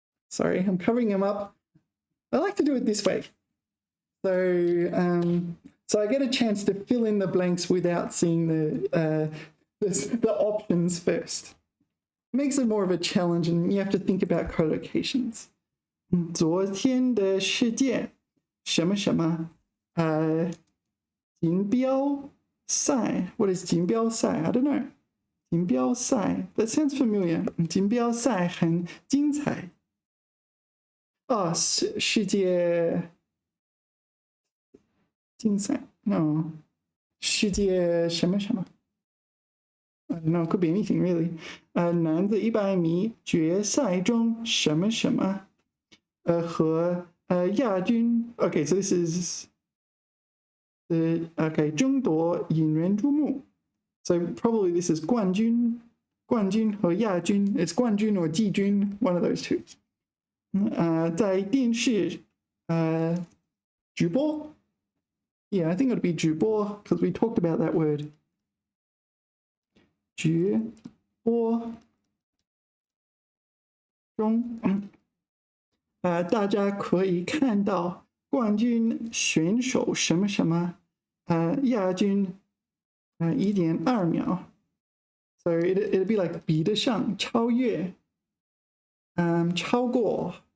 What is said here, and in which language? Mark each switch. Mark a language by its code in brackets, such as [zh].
[en] Sorry, I'm covering them up. I like to do it this way. So I get a chance to fill in the blanks without seeing the options first. It makes it more of a challenge, and you have to think about collocations. [zh] 昨天的世界什么什么锦标赛 [en] What is [zh] 锦标赛? [en] I don't know. 锦标赛 That sounds familiar. [zh] 锦标赛很精彩。世界竞赛 No. 世界什么什么 [en] I don't know, it could be anything really. [zh] 男子100米决赛中什么什么和亚军 [en] Okay, so this is okay, [zh] 争夺引人注目 [en] So probably this is [zh] 冠军和亚军 [en] It's 冠军 or 季军 one of those two. [zh] 在电视直播 [en] Yeah, I think it would be 直播 because we talked about that word. [zh] 直播中大家可以看到冠军选手什么什么亚军1.2秒 [en] So it'd be like [zh] 比得上超越超过